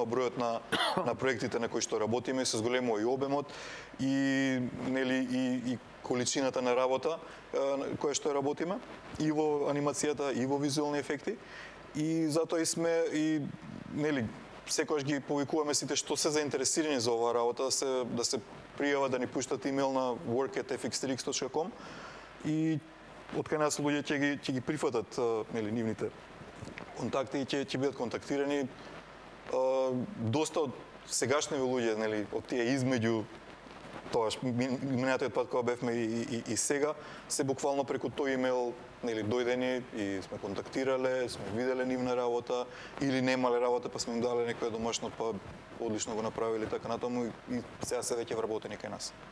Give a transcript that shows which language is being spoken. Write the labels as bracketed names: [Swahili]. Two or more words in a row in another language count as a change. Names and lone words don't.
[Macedonian] бројот на проектите на кои што работиме, се зголемува и обемот и нели и количината на работа која што работиме и во анимацијата и во визуелни ефекти и затоа и сме и нели секогаш ги повикуваме сите што се заинтересирани за оваа работа да се пријават, да ни пуштат имејл на work@fxtrix.com и од кај нас луѓе ќе ги прифатат нели нивните контакти и ќе бидат контактирани. Доста од сегашните луѓе, нели, од тие измеѓу тоаш минатиот пат кога бевме и сега, се буквално преку тој имејл нели дојдени и сме контактирале, сме виделе нивна работа или немале работа, па сме им дале некоја домашно, па одлично го направиле така натаму и сега се веќе вработени кај нас.